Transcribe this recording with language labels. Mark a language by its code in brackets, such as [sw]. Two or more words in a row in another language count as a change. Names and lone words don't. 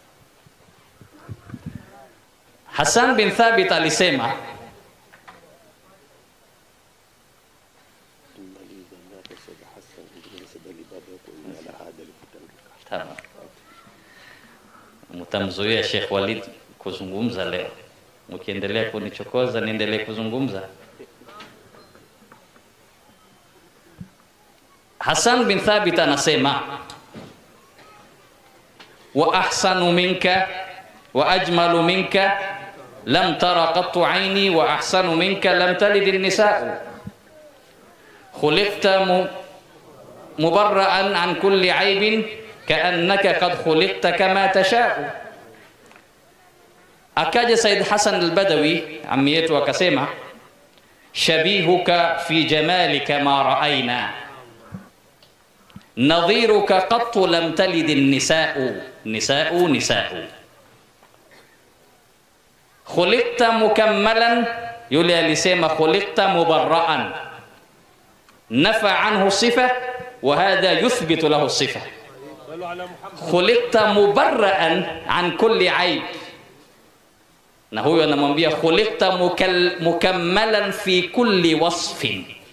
[sw] Hassan bin Thabit alisema, mtamzuia Sheikh Walid kuzungumza leo, mkiendelea kunichokoza niendelee kuzungumza. [ar] Hassan bin Thabit anasema, وأحسن منك وأجمل منك لم تر قط عيني وأحسن منك لم تلد النساء خلقت مبرأ عن كل عيب كأنك قد خلقت كما تشاء. [sw] Akaja Said Hassan al-Badawi ammi yetu akasema, [ar] شبيهك في جمالك ما رأينا نظيرك قط لم تلد النساء نساء. خلقت مكملا, [sw] yule alisema [ar] خلقت مبرأ نفى عنه صفة وهذا يثبت له صفة. خلقت مبرأ عن كل عيب, [sw] na huyo anamwambia [ar] خلقت مكملا في كل وصف.